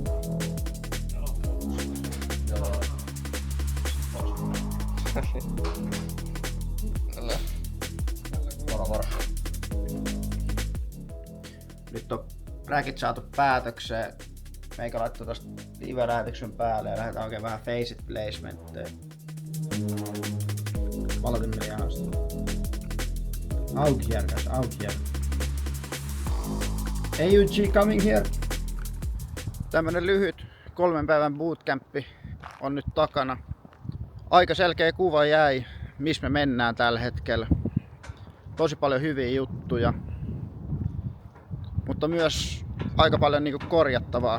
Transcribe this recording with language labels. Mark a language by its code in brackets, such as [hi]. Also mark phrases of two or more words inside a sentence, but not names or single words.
[fi] Joo. Moro. Nyt on räkit saatu päätökseen. Meikä laittoi tosta live-lähetyksen päälle ja lähdetään oikein vähän face it placementteja. Valotin meni ihan sitä. [en] Out here guys, out here. AUG coming here. [fi] Tämmönen lyhyt 3 päivän bootcampi on nyt takana. Aika selkeä kuva jäi, missä me mennään tällä hetkellä. Tosi paljon hyviä juttuja. Mutta myös aika paljon niinku korjattavaa.